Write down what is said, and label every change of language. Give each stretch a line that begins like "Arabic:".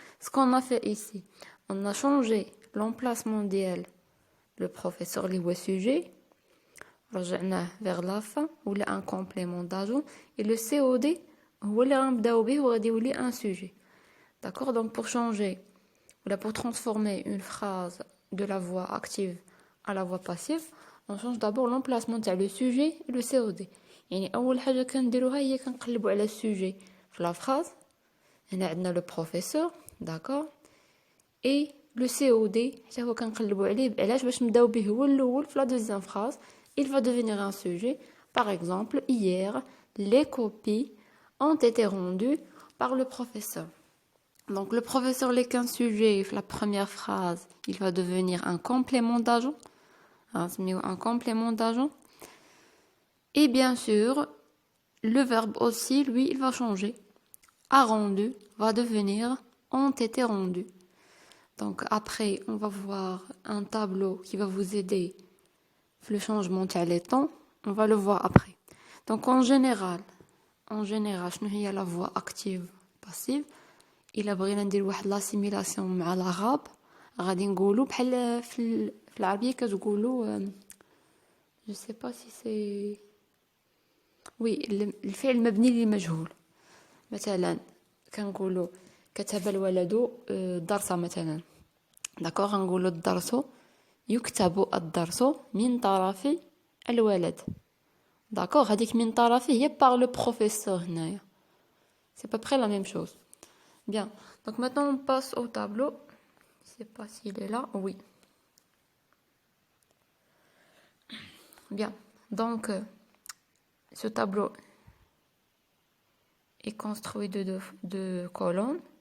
French: Ce qu'on a fait ici, on a changé l'emplacement
Arabic: ديال
French: le professeur
Arabic: اللي هو
French: sujet,
Arabic: رجعناه
French: vers la fin ولا un complément d'ajout et le COD
Arabic: هو اللي غنبداو به وغادي يولي
French: un sujet. D'accord? Donc pour changer ou pour transformer une phrase de la voix active à la voix passive, on change d'abord l'emplacement
Arabic: تاع
French: le sujet et le COD.
Arabic: يعني أول حاجة كنديروها هي كنقلبوا على السوجي في
French: la phrase.
Arabic: هنا عندنا
French: le professeur, d'accord, et le COD
Arabic: حتى هو كنقلبوا عليه علاش باش نبداو به هو الأول في
French: la deuxième phrase. Il va devenir un sujet. Par exemple, hier, les copies ont été rendues par le professeur. Donc le professeur n'est qu'un sujet, la première phrase, il va devenir un complément d'agent. Un complément d'agent. Et bien sûr, le verbe aussi, lui, il va changer. A rendu va devenir ont été rendus. Donc après, on va voir un tableau qui va vous aider le changement de temps. On va le voir après. Donc en général, il y a la voix active, passive.
Arabic: إلا بغينا ندير واحد لاسيميلاسيون مع العرب غادي نقولوا بحال في العربيه كتقولوا جو سي با سي سي وي الفعل مبني للمجهول. مثلا كنقولوا كتب الولد الدرس مثلا. داكوغ غنقولوا الدرس يكتب الدرس من طرف الولد. داكوغ هذيك من طرفه هي
French: par le professeur
Arabic: هنايا.
French: C'est à peu près la même chose. Bien, donc maintenant on passe au tableau. Je ne sais pas s'il est là. Oui. Bien, donc ce tableau est construit de deux colonnes.